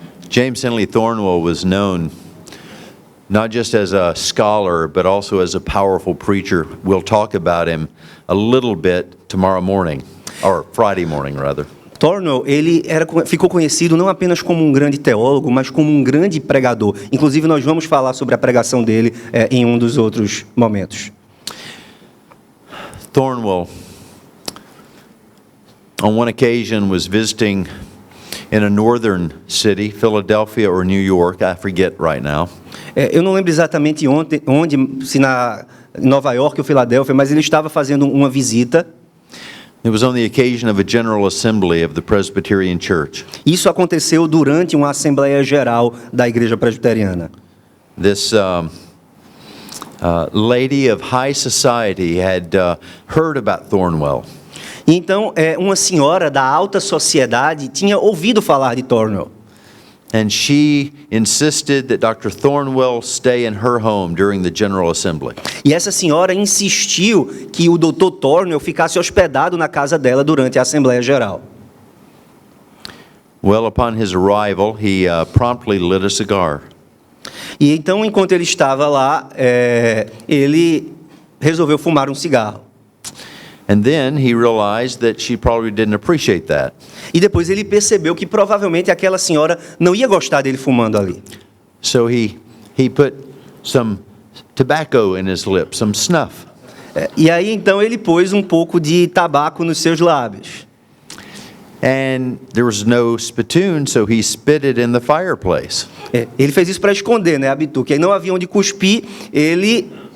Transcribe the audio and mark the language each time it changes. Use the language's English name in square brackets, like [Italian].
[English] James Henley Thornwell was known not just as a scholar, but also as a powerful preacher. We'll talk about him a little bit tomorrow morning, or Friday morning rather. [Portuguese] Thornwell, ficou conhecido não apenas como um grande teólogo, mas como um grande pregador. Inclusive, nós vamos falar sobre a pregação dele em um dos outros momentos. [English] Thornwell, on one occasion, was visiting in a northern city, Philadelphia or New York, I forget right now. [Portuguese] Eu não lembro exatamente onde, se na Nova York ou Filadélfia, mas ele estava fazendo uma visita. [English] It was on the occasion of a General Assembly of the Presbyterian Church. [Portuguese] Isso aconteceu durante uma Assembleia Geral da Igreja Presbiteriana. [English] This lady of high society had heard about Thornwell. [Portuguese] Então, uma senhora da alta sociedade tinha ouvido falar de Thornwell. [English] And she insisted that Dr. Thornwell stay in her home during the General Assembly. [Portuguese] E essa senhora insistiu que o Dr. Thornwell ficasse hospedado na casa dela durante a Assembleia Geral. [English] Well, upon his arrival, he promptly lit a cigar. [Portuguese] E então, enquanto ele estava lá, ele resolveu fumar um cigarro. [English] And then he realized that she probably didn't appreciate that. [Portuguese] E depois ele percebeu que provavelmente aquela senhora não ia gostar dele fumando ali. [English] So he put some tobacco in his lips, some snuff. [Portuguese] E aí então ele pôs um pouco de tabaco nos seus lábios. [English] And there was no spittoon, so he spit it in the fireplace. [Portuguese] Ele fez isso para esconder, né, a bituca. E aí não havia onde cuspir, ele...